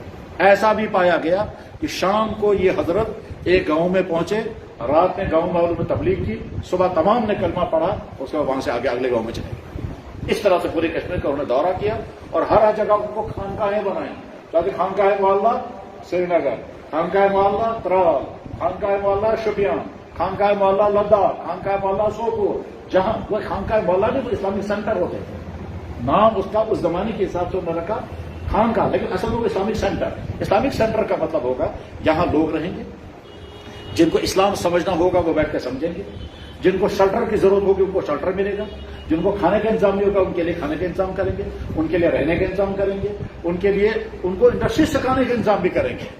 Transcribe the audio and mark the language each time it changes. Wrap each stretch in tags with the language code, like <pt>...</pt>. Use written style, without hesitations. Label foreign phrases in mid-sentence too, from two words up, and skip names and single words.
<ur>ایسا بھی پایا گیا کہ شام کو یہ حضرت ایک گاؤں میں پہنچے، رات میں گاؤں والوں میں تبلیغ کی، صبح تمام نے کلمہ پڑھا، اس کے بعد وہاں سے آگے اگلے گاؤں میں چلے. اس طرح سے پورے کشمیر کا انہوں نے دورہ کیا، اور ہر جگہ ان کو خانقاہیں بنائیں، تاکہ خانقاہ معلیٰ سری نگر، خانقاہ معلیٰ ترال، خانقاہ معلیٰ شوپیان، خانقاہ معلیٰ لداخ، خانقاہ معلیٰ سوپور، جہاں وہ خانقاہ معلیٰ نہیں تو</ur> <en>Islamic center</en> <ur>ہوتے تھے، نام اس کا اس زمانے کے حساب سے انہوں نے رکھا خانقاہ، لیکن اصل میں</ur> <en>Islamic center. Islamic center</en> <ur>کا مطلب ہوگا جہاں لوگ رہیں گے، جن کو اسلام سمجھنا ہوگا وہ بیٹھ کے سمجھیں گے، جن کو شیلٹر کی ضرورت ہوگی ان کو شیلٹر ملے گا، جن کو کھانے کا انتظام نہیں ہوگا ان کے لیے کھانے کا انتظام کریں گے، ان کے لیے رہنے کا انتظام کریں گے، ان کے لیے ان کو انڈسٹری سکھانے کا انتظام بھی کریں گے.</ur>